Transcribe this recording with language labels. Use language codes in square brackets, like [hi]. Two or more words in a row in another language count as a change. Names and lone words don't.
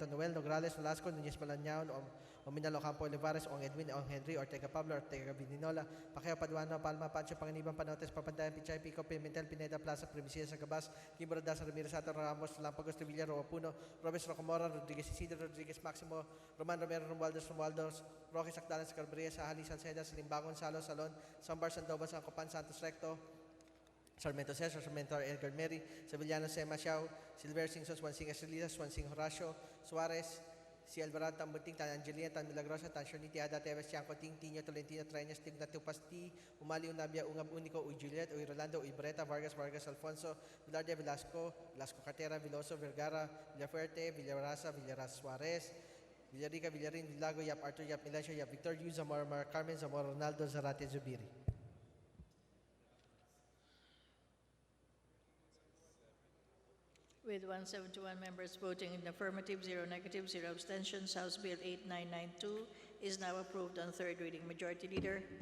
[en] Noel, Nograles, Velasco, Nunez Malanyaon, Ominalo, Campo, Olivares, Ong Edwin, Ong Henry, Ortega Pablo, Ortega Bininola, Pacquiao, Paduano, Palma, Pancho, Panganiban, Panotes, Papandayan, Pichay, Pico, Pimentel, Pineda, Plaza, Primicia, Sagabas, Kimbo Daza, Ramirez Sato, Ramos, Lampagos, Trevilla, Roapuno, Robes Rocamora, Rodriguez Isidro, Rodriguez Maximo, Roman Romero, Romualdez, Roque Sacdalan, Scarberia, Sahali, Salceda, Salimbangon, Salo, Salon, Sambar, Sandoval, Sancopan, Santos Recto, Sarmiento Cesar, Sarmiento Edgar Mary, Sevillano Sema Xiao, Silver Singson, Swansing Estrellas, Swansing Horacio, Suarez, si Alvarado Tambuting, Tan Angelina, Tan Milagrosa, Tan Shoniti, Ada Teves, Tiangco Ting, Tino, Tolentino, Treñas, Tig Natupasti, Umali, Unabia, Ungab Unico, Uy Juliet, Uy Rolando, Uy Breta, Vargas, Vargas Alfonso, Vilardia, Velasco, Velasco Cartera, Veloso, Vergara, Villafuerte, Villarasa, Villaras Suarez, Villarica, Villarin, Villago, Yap Arthur, Yap Milencio, Yap Victor, Yu, Zamora, Mar Carmen, Zamora Ronaldo, Zarate Zubiri. With 171 members voting in the affirmative, 0 negative, 0 abstentions, House Bill 8992 is now approved on third reading. Majority Leader.